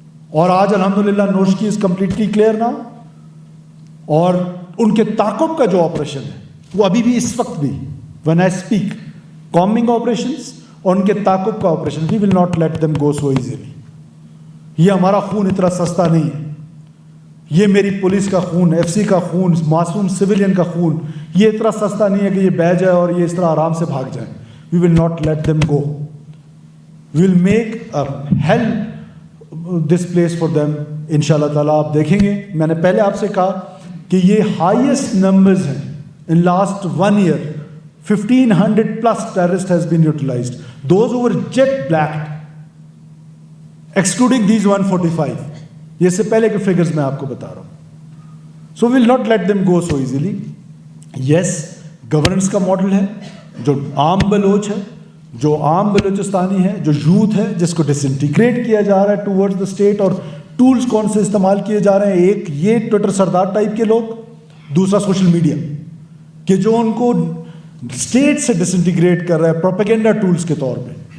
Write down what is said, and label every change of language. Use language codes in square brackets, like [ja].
[ur] اور آج الحمدللہ نوشکی از کمپلیٹلی کلیئر نا. اور ان کے تعاقب کا جو آپریشن ہے وہ ابھی بھی اس وقت بھی [en] when I speak combing operations [ur] اور ان کے تعاقب کا operation [en] we will not let them go so easily. [ur] یہ ہمارا خون اتنا سستا نہیں ہے. یہ میری پولیس کا خون، ایف سی کا خون، معصوم سویلین کا خون، یہ اتنا سستا نہیں ہے کہ یہ بہ جائے اور یہ اس طرح آرام سے بھاگ جائیں. [en] we will not let them go. we will make a hell this place for them انشاءاللہ تعالیٰ. [ur] آپ دیکھیں گے میں نے پہلے آپ سے کہا کہ یہ ہائیسٹ نمبرز ہیں [en] in last 1 year. 1500 plus terrorists has been utilized. Those who were jet blacked, excluding these 145. [ur] یہ سے پہلے کے فگرز میں آپ کو بتا رہا ہوں. [en] So we will not let them go so easily. [ur] Yes, governance کا ماڈل ہے جو عام بلوچ ہے، جو عام بلوچستانی ہے، جو یوتھ ہے، جس کو ڈس انٹیگریٹ کیا جا رہا ہے ٹورڈز دا اسٹیٹ. اور ٹولز کون سے استعمال کیے جا رہے ہیں؟ ایک یہ ٹویٹر سردار ٹائپ کے لوگ، دوسرا سوشل میڈیا کہ جو ان کو اسٹیٹ سے ڈس انٹیگریٹ کر رہا ہے پروپیگنڈا ٹولز کے طور پہ.